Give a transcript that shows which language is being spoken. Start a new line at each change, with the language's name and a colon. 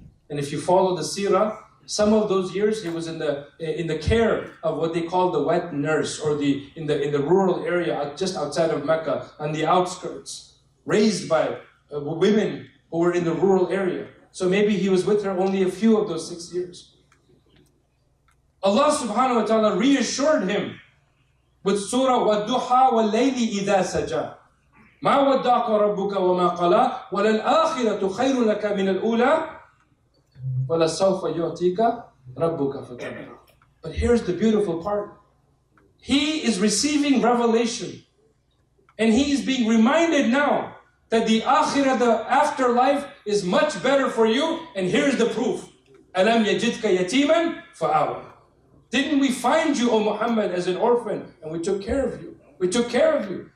English: And if you follow the seerah, some of those years he was in the care of what they call the wet nurse, or in the rural area just outside of Mecca, on the outskirts, raised by women who were in the rural area. So maybe he was with her only a few of those 6 years.
Arabic: Allah subhanahu wa ta'ala reassured him with Surah وَالضُّحَى وَاللَّيْلِ إِذَا سَجَى مَا وَدَّعَكَ رَبُّكَ وَمَا قَلَى وَلَلْآخِرَةُ خَيْرٌ لَكَ مِنَ الْأُولَى وَلَسَوْفَ يُعْطِيكَ رَبُّكَ فَتَرْضَى.
English: But here's the beautiful part. He is receiving revelation, and he is being reminded now that the akhirah, the afterlife, is much better for you, and here's the proof.
Arabic: أَلَمْ يَجِدْكَ يَتِيمًا فَآوَى.
English: Didn't we find you, O Muhammad, as an orphan, and we took care of you? We took care of you.